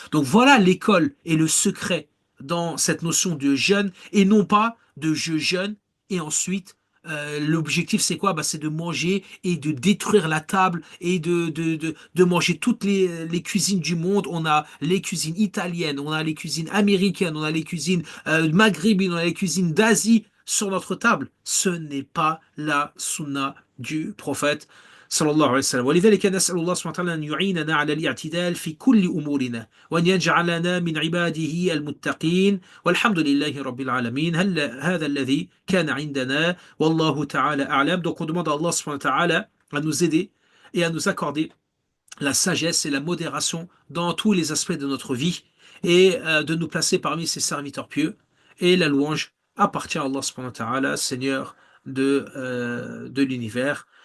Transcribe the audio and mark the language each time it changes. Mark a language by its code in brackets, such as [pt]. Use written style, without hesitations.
[fr] Donc voilà l'école et le secret dans cette notion de jeûne et non pas de je jeûne et ensuite l'objectif c'est quoi? Bah, c'est de manger et de détruire la table et de manger toutes les cuisines du monde. On a les cuisines italiennes, on a les cuisines américaines, on a les cuisines maghrébines, on a les cuisines d'Asie sur notre table. Ce n'est pas la sunna du prophète [ar] صلى الله عليه وسلم ولذلك نسأل الله سبحانه وتعالى أن يعيننا على الاعتدال في كل أمورنا وأن يجعلنا من عباده المتقين والحمد لله رب العالمين هذا الذي كان عندنا والله تعالى أعلم. [fr] Donc on demande à Allah subhanahu wa ta'ala à nous aider et à nous accorder la sagesse et la modération dans tous les aspects de notre vie et de nous placer parmi ses serviteurs pieux. Et la louange appartient à Allah subhanahu wa ta'ala, Seigneur de l'univers.